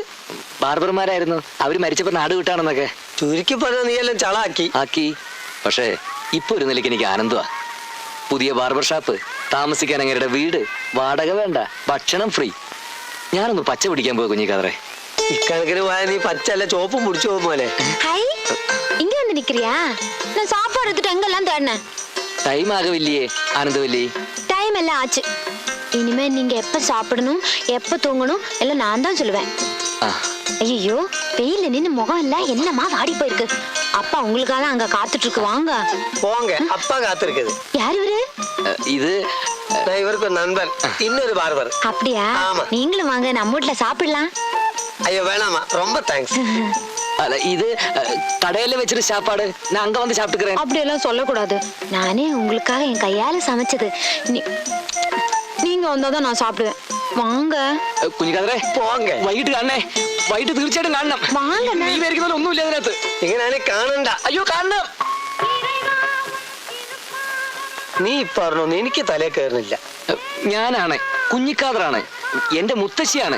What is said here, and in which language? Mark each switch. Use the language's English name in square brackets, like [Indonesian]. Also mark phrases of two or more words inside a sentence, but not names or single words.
[Malayalam] ബാർബർമാരായിരുന്നു. അവര് മരിച്ചപ്പോ നാട് വിട്ടാണെന്നൊക്കെ ചുരുക്കി പറഞ്ഞ നീ എല്ലാം ചളാക്കി ആക്കി. പക്ഷേ ഇപ്പൊ ഒരു നിലയ്ക്ക് എനിക്ക് ആനന്ദമാ. പുതിയ ബാർബർ ഷാപ്പ്, താമസിക്കാൻ അങ്ങേരുടെ വീട്, വാടക വേണ്ട, ഭക്ഷണം ഫ്രീ. ഞാനൊന്ന് പച്ച പിടിക്കാൻ പോയ കുഞ്ഞിക്കാതറേ. ഇക്കണക്കിന് പോയാൽ നീ പച്ചല്ല ചോപ്പും പിടിച്ചു പോകും പോലെ. [Tamil] ஹை இங்க வந்து நிக்கிறியா? நான் சாப்பாடு எடுத்துட்டு எங்கெல்லாம் தேடினேன். [Malayalam] ടൈം ആകവില്ലേ ആനന്ദവല്ലി? [Tamil] டைம் எல்லாம் ஆச்சு. இனிமே நீங்க எப்ப சாப்பிடணும் எப்ப தூங்கணும் எல்லாம் நான் தான் சொல்லுவேன். [Malayalam] ആ, [Tamil] ஐயோ வெயில நின்னு முகம் எல்லாம் என்னமா வாடி போயிருக்கு. அப்பா உங்களுக்காக அங்க காத்துட்டு இருக்கு, வாங்க. போங்க, அப்பா காத்திருக்குது. யார் இவரு? [Malayalam] ഇത് [Tamil] நான் இவருக்கு ஒரு நண்பன், இன்னொரு பார்பர். அப்படியா? ஆமா. நீங்களும் வாங்க, நம்ம வீட்டுல சாப்பிடலாம். ஐயோ வேணாமா, ரொம்ப தேங்க்ஸ். [Malayalam] അല്ല, ഇത് കടയില് വെച്ചിട്ട് [Tamil] சாப்பாடு நான் அங்க வந்து சாப்பிட்டுக்கிறேன். அப்படியெல்லாம் சொல்லக்கூடாது. நானே உங்களுக்காக என் கையால சமைச்சது. நீங்க வந்தாதான் நான் சாப்பிடுவேன். வாங்க [Malayalam] കുഞ്ഞിക്കാതറേ, പോങ്ക. വൈകിട്ട് കാണണേ. വൈകിട്ട് തീർച്ചയായിട്ടും കാണണം. വാങ്ങണേ. നീ വിചാരിക്കുന്ന പോലെ ഒന്നുമില്ല അതിനകത്ത്. ഇങ്ങനെ കാണണ്ട. അയ്യോ കാണണം. നീ പറഞ്ഞോന്ന് എനിക്ക് തലേ കയറുന്നില്ല. ഞാനാണ് കുഞ്ഞിക്കാതറാണ്, എന്റെ മുത്തശ്ശിയാണ്.